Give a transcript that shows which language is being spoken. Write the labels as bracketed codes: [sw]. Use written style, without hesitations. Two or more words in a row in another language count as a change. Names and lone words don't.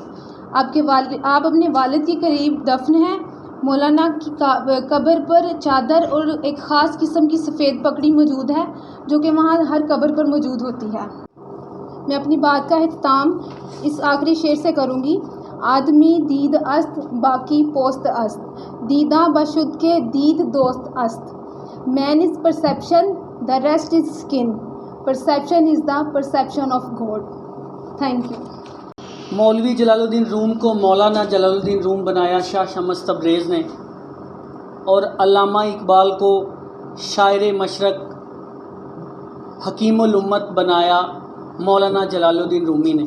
[ur] آپ اپنے والد کے قریب دفن ہیں۔ مولانا کی قبر پر چادر اور ایک خاص قسم کی سفید پگڑی موجود ہے جو کہ وہاں ہر قبر پر موجود ہوتی ہے۔ میں اپنی بات کا اختتام اس آخری شعر سے کروں گی۔ [fa] آدمی دید است باقی پوست است، دیداں بشد کے دید دوست است۔ [en] Man is perception, the rest is skin, perception is the perception of God. Thank you. [ur] مولوی جلال الدین روم کو مولانا جلال الدین روم بنایا شاہ شمس تبریز نے، اور علامہ اقبال کو شاعر مشرق حکیم الامت بنایا مولانا جلال الدین رومی نے۔